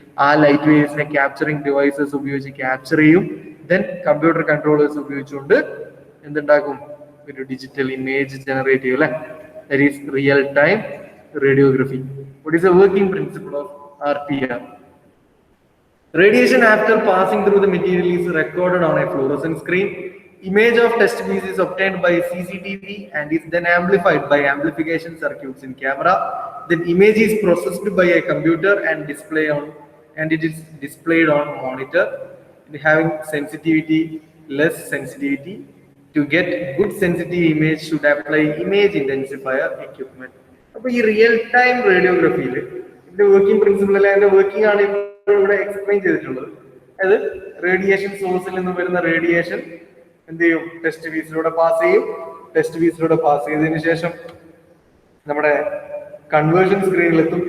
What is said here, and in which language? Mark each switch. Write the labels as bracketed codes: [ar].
[ml] ആ light waves capturing devices ഉപയോഗിച്ച് capture ചെയ്യും. ദെൻ കമ്പ്യൂട്ടർ കൺട്രോളേഴ്സ് ഉപയോഗിച്ചുകൊണ്ട് എന്തുണ്ടാക്കും, ഒരു ഡിജിറ്റൽ ഇമേജ് ജനറേറ്റ് ചെയ്യും അല്ലെ. [en] That is real time radiography. What is a working principle of RTR? Radiation after passing through the material is recorded on a fluorescent screen. Image of test piece is obtained by CCTV and is then amplified by amplification circuits in camera. Then image is processed by a computer and it is displayed on monitor. Having sensitivity, less sensitivity. To get good sensitive image should apply image intensifier equipment. [ml] അപ്പൊ ഈ real time റേഡിയോഗ്രഫിയിൽ ഇതിന്റെ working principle അല്ലെ അതിന്റെ working ആണ് ഇവിടെ explain ചെയ്തിട്ടുള്ളത്. അതായത് radiation സോഴ്സിൽ നിന്ന് വരുന്ന റേഡിയേഷൻ എന്ത് ചെയ്യും, ടെസ്റ്റ് പീസിലൂടെ പാസ് ചെയ്യും. ടെസ്റ്റ് പീസിലൂടെ പാസ് ചെയ്തതിനു ശേഷം നമ്മുടെ കൺവേർഷൻ സ്ക്രീനിലെത്തും.